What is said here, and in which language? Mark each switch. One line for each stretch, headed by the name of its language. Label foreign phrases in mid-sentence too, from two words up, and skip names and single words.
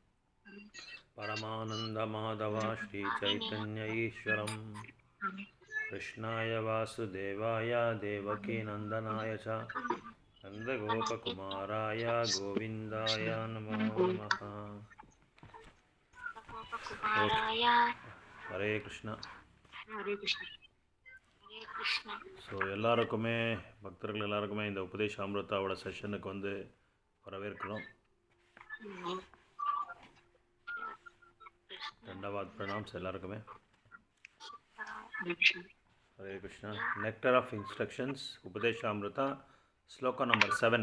Sanskrit: परमानन्दमाधव श्रीचैतन्य ईश्वरम् कृष्णाय वासुदेवाय देवकीनन्दनाय च नन्दगोपकुमाराय गोविन्दाय नमो नमः. हरे कृष्ण.
Tamil: ஸோ எல்லாருக்குமே பக்தர்கள் எல்லாருக்குமே இந்த உபதேச அமிர்தாவோட செஷனுக்கு வந்து வரவேற்கிறோம். தண்டவாத் பிரணாம்ஸ் எல்லாருக்குமே.
Sanskrit: हरे कृष्णा.
Hindi: नेक्टर ऑफ इंस्ट्रक्शंस उपदेशामृता श्लोक नंबर 7.